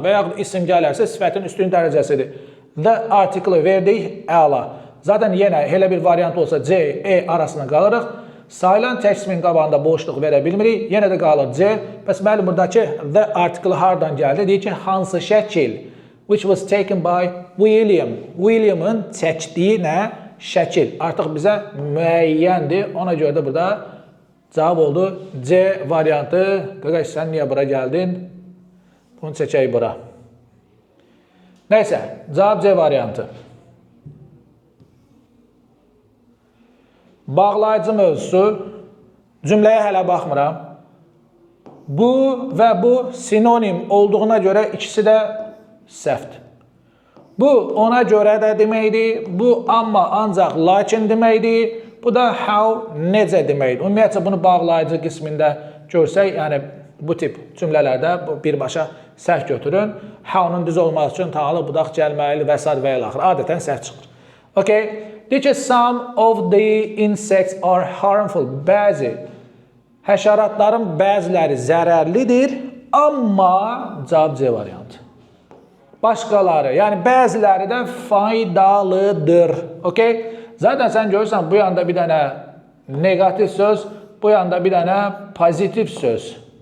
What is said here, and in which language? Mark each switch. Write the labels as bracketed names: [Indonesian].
[Azerbaijani] Və yaxud isim gələrsə sifətin üstünlük dərəcəsidir. The article verdik əla. Zaten yenə elə bir variant olsa C, E arasına qalırıq. Sayılan tək ismin qabağında boşluq verə bilmirik. Yenə də qalır C. Bəs mənim buradakı the article hardan gəldi? Deyir ki, hansı şəkil? [English] Which was taken by William. [Azerbaijani] William'ın çəkdiyi nə? Şəkil. Artıq bizə müəyyəndir. Ona görə də burada cavab oldu C variantı. Qaqaş, sən niyə bura gəldin? Bunu çəkək bura. Nəysə, cavab C variantı. Bağlayıcı mövzusu. Cümləyə hələ baxmıram. Bu və bu sinonim olduğuna görə ikisi də səhvdir. Bu ona görə də deməkdir. Bu amma ancaq lakin deməkdir. Bu da how necə deməkdir. Ümumiyyətcə bunu bağlayıcı qismində görsək, yəni bu tip cümlələrdə birbaşa səhv götürün. How-nun düz olması üçün tağlı budaq gəlməli və s. və ilə axır. Adətən səhv çıxır. Okay. [English] Deyir ki, some of the insects are harmful. [Azerbaijani] Bəzi həşəratların bəziləri zərərlidir, amma cavab C variantı. Başqaları, yəni bəziləri də faydalıdır. Okay? Zaten sən görürsən, bu yanda bir dənə negativ söz, bu yanda bir dənə pozitiv söz.